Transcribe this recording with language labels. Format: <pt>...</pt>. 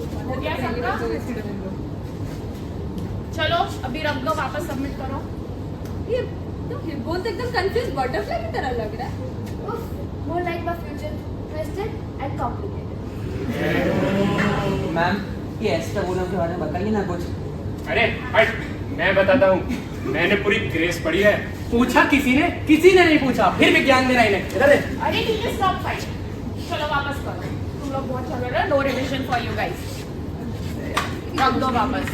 <hi>हो गया सबका? चलो अभी रख दो, वापस सबमिट करो। ये तो हिप्पोन तो एकदम कंफ्यूज बटरफ्लाई की तरह लग रहा है।</hi> <en>More like my future, twisted and complicated.</en> <hi>Ma'am ये एस्ट्रागोनम के बारे में बताइए ना कुछ। अरे हट, मैं बताता हूँ। मैंने पूरी ग्रेस पढ़ी है। पूछा किसी ने नहीं पूछा, फिर विज्ञान में नहीं। इधर अरे ठीक है,</hi> <en>Stop fight.</en> <hi>चलो वापस करो, तुम लोग बहुत चल रहे हो।</hi> <en>No revision for you guys.</en> <hi>रख दो वापस।</hi>